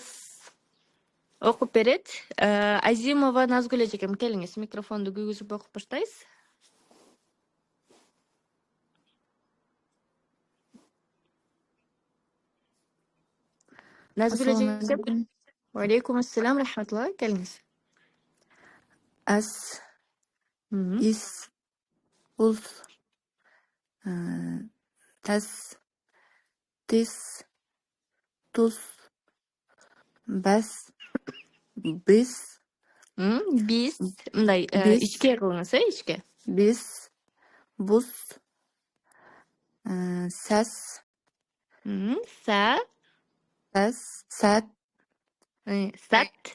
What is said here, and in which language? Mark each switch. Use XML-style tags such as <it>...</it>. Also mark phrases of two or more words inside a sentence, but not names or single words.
<ky>Окуп берет. Азимова Назгүл эжекем, келиңиз, микрофонду күйгүзүп окуп баштайсыз. Назгүл эжекем.</ky> <ar>وعليكم السلام,</ar> <ky>рахматулла, келиңиз. Ас, ис, ус, тас, тис, тус, бас, бис, Биз, мындай Биз. ичке кылыңыз, ичке. бис, бус, сас, Са, сат, сат,</ky>